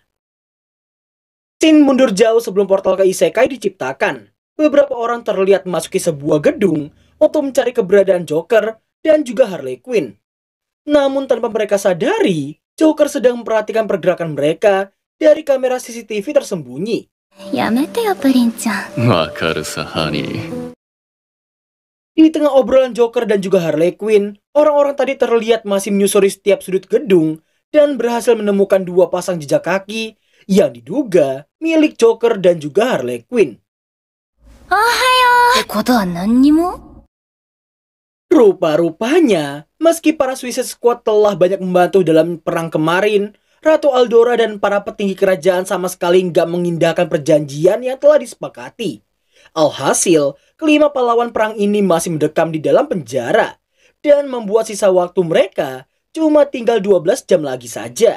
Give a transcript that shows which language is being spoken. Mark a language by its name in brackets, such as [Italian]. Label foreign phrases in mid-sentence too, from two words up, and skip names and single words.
[Indonesian] Scene mundur jauh sebelum portal ke isekai diciptakan. Beberapa orang terlihat memasuki sebuah gedung untuk mencari keberadaan Joker dan juga Harley Quinn. Namun tanpa mereka sadari, Joker sedang memperhatikan pergerakan mereka dari kamera CCTV tersembunyi. [Japanese] やめてや、プリンちゃん. 分かるさ, honey. [Indonesian] Di tengah obrolan Joker dan juga Harley Quinn, orang-orang tadi terlihat masih menyusuri setiap sudut gedung dan berhasil menemukan dua pasang jejak kaki yang diduga milik Joker dan juga Harley Quinn. [Japanese] おはよう。事は何も? [Indonesian] Rupa-rupanya, meski para Suicide Squad telah banyak membantu dalam perang kemarin, Ratu Aldora dan para petinggi kerajaan sama sekali nggak mengindahkan perjanjian yang telah disepakati. Alhasil, kelima pahlawan perang ini masih mendekam di dalam penjara dan membuat sisa waktu mereka cuma tinggal 12 jam lagi saja.